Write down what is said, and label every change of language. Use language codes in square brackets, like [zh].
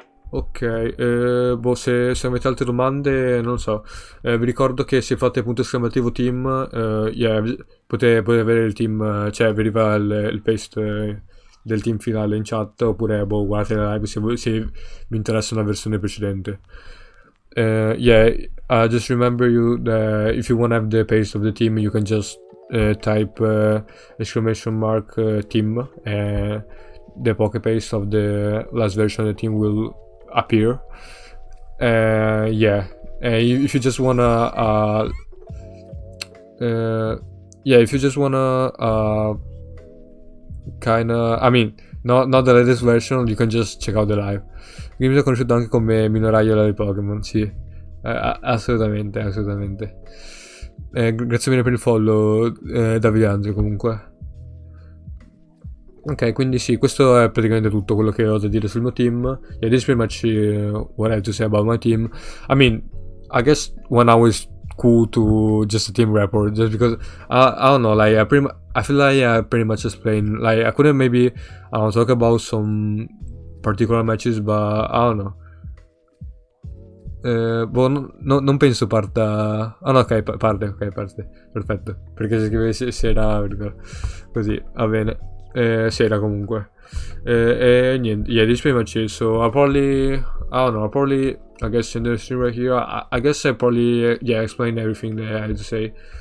[it] Ok, boh, se avete altre domande, non so. Vi ricordo che se fate punto esclamativo team, yeah, potete avere il team, cioè vi arriva il paste del team finale in chat, oppure boh, guardate la live se vi interessa una versione precedente. [en] Yeah, just remember if you want to have the paste of the team, you can just type exclamation mark team. The poke paste of the last version of the team will appear. Yeah, if you just wanna yeah, if you just wanna kinda, I mean, not the latest version, you can just check out the live. [it] Game è conosciuto anche come minoraiola di Pokémon, sì. Assolutamente, assolutamente. Grazie mille per il follow, Davide Andrew, comunque. Ok, quindi sì, questo è praticamente tutto quello che ho da dire sul mio team. [en] Yeah, this is pretty much what I have to say about my team. I mean, I guess 1 hour is cool to just a team report, just because I don't know, like I feel like I pretty much explained. Like I couldn't maybe I don't know, talk about some particular matches, but I don't know. [it] Boh, non penso parta. Ah no, ok, parte, perfetto. Perché se scrive sera, così, va bene. Sera comunque. E niente, [en] yeah, this pretty much it. So I don't know, I guess in the stream right here, I guess I probably, yeah, explain everything that I had to say.